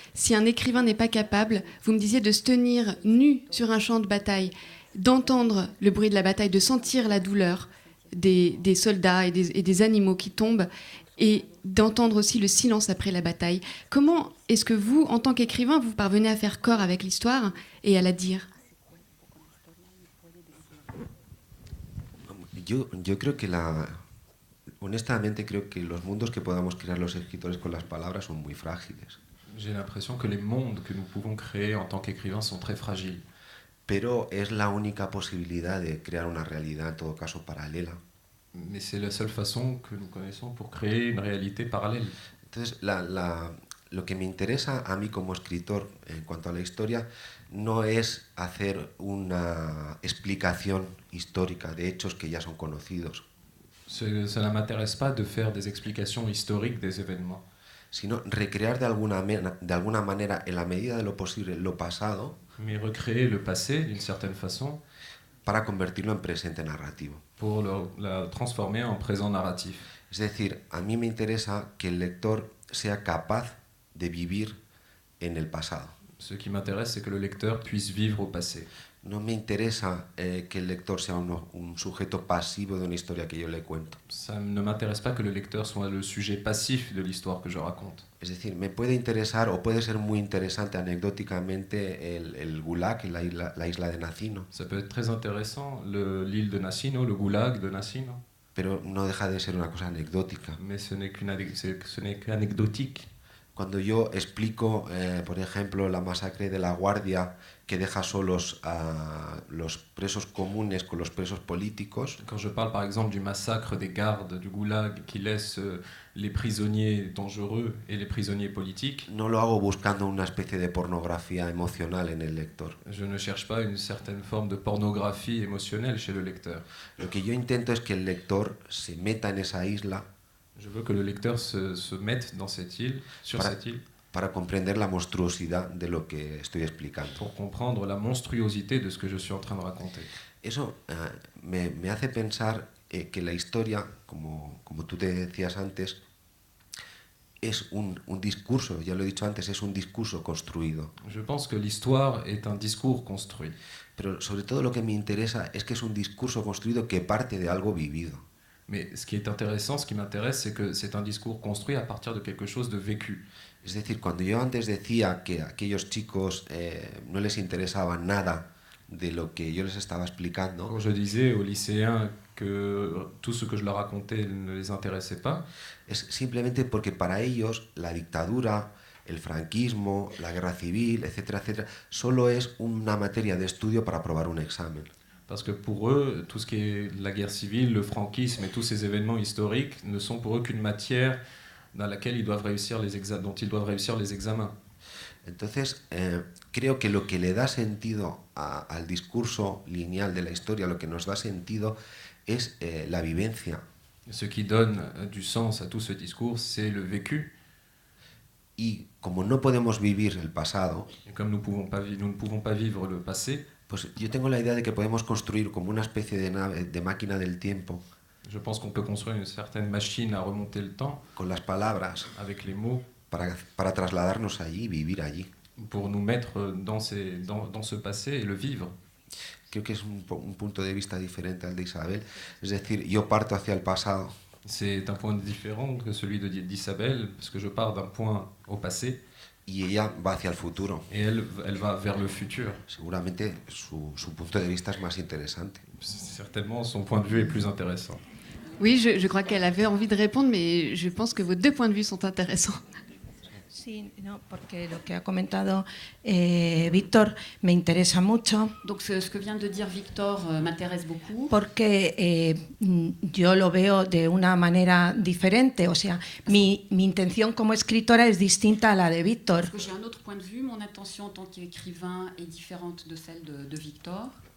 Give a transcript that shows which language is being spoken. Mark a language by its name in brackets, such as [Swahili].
[French] Si un écrivain n'est pas capable, vous me disiez, de se tenir nu sur un champ de bataille, d'entendre le bruit de la bataille, de sentir la douleur des soldats et des animaux qui tombent, et d'entendre aussi le silence après la bataille. Comment est-ce que vous, en tant qu'écrivain, vous parvenez à faire corps avec l'histoire et à la dire? [Spanish] Yo creo que honestamente creo que los mundos que podamos crear los escritores con las palabras son muy frágiles. [French] J'ai l'impression que les mondes que nous pouvons créer en tant qu'écrivains sont très fragiles. [Spanish] Pero es la única posibilidad de crear una realidad, en todo caso, paralela. [French] Mais c'est la seule façon que nous connaissons pour créer une réalité parallèle. [Spanish] Entonces, lo que me interesa a mí como escritor en cuanto a la historia no es hacer una explicación histórica de hechos que ya son conocidos. [French] Ça ne m'intéresse pas de faire des explications historiques des événements. [Spanish] sino recrear de alguna manera, en la medida de lo posible, lo pasado [French] mais recréer le passé d'une certaine façon [Spanish] para convertirlo en presente narrativo. [French] pour la transformer en présent narratif. [Spanish] Es decir, a mí me interesa que el lector sea capaz de vivir en el pasado. [French] Ce qui m'intéresse, c'est que le lecteur puisse vivre au passé. [Spanish] No me interesa que el lector sea un sujeto pasivo de una historia que yo le cuento. [French] Ça ne m'intéresse pas que le lecteur soit le sujet passif de l'histoire que je raconte. [Spanish] Es decir, me puede interesar o puede ser muy interesante anecdóticamente el Gulag, la isla de Nacino, [French] Ça peut être très intéressant, l'île de Nacino, le goulag de Nacino, [Spanish] pero no deja de ser una cosa anecdótica. [French] mais ce n'est qu'anecdotique. [Spanish] Cuando yo explico, por ejemplo, la masacre de La Guardia, que deja solos a los presos comunes con los presos políticos, [French] Quand je parle par exemple du massacre des gardes du goulag qui laisse les prisonniers dangereux et les prisonniers politiques, [Spanish] no lo hago buscando una especie de pornografía emocional en el lector. [French] je ne cherche pas une certaine forme de pornographie émotionnelle chez le lecteur. [Spanish] Lo que yo intento es que el lector se meta en esa isla [French] Je veux que le lecteur se mette dans cette île, sur [Spanish] Para- [French] cette île, [Spanish] para comprender la monstruosidad de lo que estoy explicando. [French] pour comprendre la monstruosité de ce que je suis en train de raconter. [Spanish] Eso me hace pensar que la historia, como tú te decías antes, es un discurso, ya lo he dicho antes, es un discurso construido. [French] Je pense que l'histoire est un discours construit. [Spanish] Pero sobre todo lo que me interesa es que es un discurso construido que parte de algo vivido. [French] Mais ce qui est intéressant, ce qui m'intéresse, c'est que c'est un discours construit à partir de quelque chose de vécu. [Spanish] Es decir, cuando yo antes decía que a aquellos chicos no les interesaba nada de lo que yo les estaba explicando, [French] Quand je disais aux lycéens que tout ce que je leur racontais ne les intéressait pas, [Spanish] es simplemente porque para ellos la dictadura, el franquismo, la guerra civil, etcétera, etcétera, solo es una materia de estudio para aprobar un examen. [French] parce que pour eux, tout ce qui est la guerre civile, le franquisme et tous ces événements historiques ne sont pour eux qu'une matière dans laquelle ils doivent réussir dont ils doivent réussir les examens. [Spanish] Entonces, creo que lo que le da sentido al discurso lineal de la historia, lo que nos da sentido, es la vivencia. [French] Ce qui donne du sens à tout ce discours, c'est le vécu. [Spanish] Y como no podemos vivir el pasado, [French] Et comme nous ne pouvons pas vivre le passé, [Spanish] pues yo tengo la idea de que podemos construir como una especie de máquina del tiempo, [French] je pense qu'on peut construire une certaine machine à remonter le temps [Spanish] con las palabras, [French] avec les mots [Spanish] para trasladarnos allí y vivir allí. [French] pour nous mettre dans ce passé et le vivre. [Spanish] Creo que es un punto de vista diferente al de Isabel. Es decir, yo parto hacia el pasado [French] C'est un point différent que celui d'Isabelle, parce que je pars d'un point au passé [Spanish] y ella va hacia el futuro. [French] et elle va vers le futur. [Spanish] Seguramente su punto de vista es más interesante. [French] Certainement, son point de vue est plus intéressant. Oui, je crois qu'elle avait envie de répondre, mais je pense que vos deux points de vue sont intéressants. [Spanish] Sí, no, porque lo que ha comentado Víctor me interesa mucho, [French] Donc ce que vient de dire Victor m'intéresse beaucoup. [Spanish] porque yo lo veo de una manera diferente. O sea, mi intención como escritora es distinta a la de Víctor. [French] Parce que j'ai un autre point de vue, mon intention en tant qu'écrivain est différente de celle de Victor.